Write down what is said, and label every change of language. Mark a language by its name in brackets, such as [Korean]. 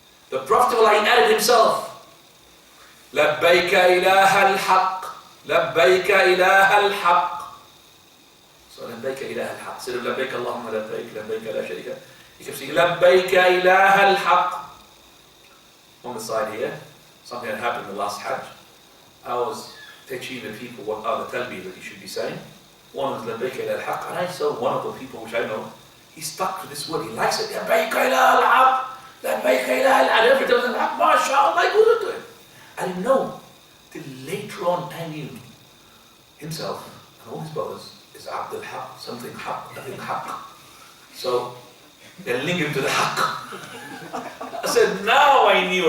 [English] The Prophet of Allah, he added himself. [Arabic] لبيك إله الحق, لبيك إله الحق. So لبيك إله الحق. [English] Instead of [Arabic] لبيك اللهم لبيك, لبيك لا شريك لك. [English] You can see [Arabic] لبيك إله الحق. [English] On the side here, something that happened in the last Hajj. I was teaching the people what are the talbiyah that you should be saying. One was [Arabic] لبيك إله الحق, [English] and I saw one of the people which I know, he stuck to this word, he likes it. [Arabic] لبيك إله الحق, لبيك إله الحق. [English] Every time الحق, MashaAllah, he goes into it. I didn't know till later on I knew himself and all his brothers is Abdul Haq, something Haq, nothing Haq. So they link him to the Haq. I said, now I knew.